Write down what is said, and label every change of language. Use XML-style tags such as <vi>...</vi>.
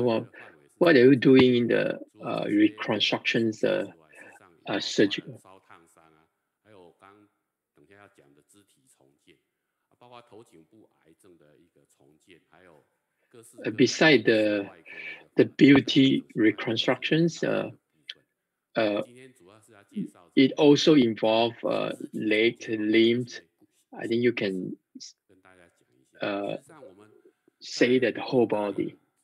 <en>Huang, what are you doing in the reconstructions surgical?</en> <zh>烧烫伤还有刚等下要讲的肢体重建，包括头颈部癌症的一个重建，还有各式。</zh> <en>Beside the beauty reconstructions, it also involves legs, limbs. I think you can say that the whole body.</en>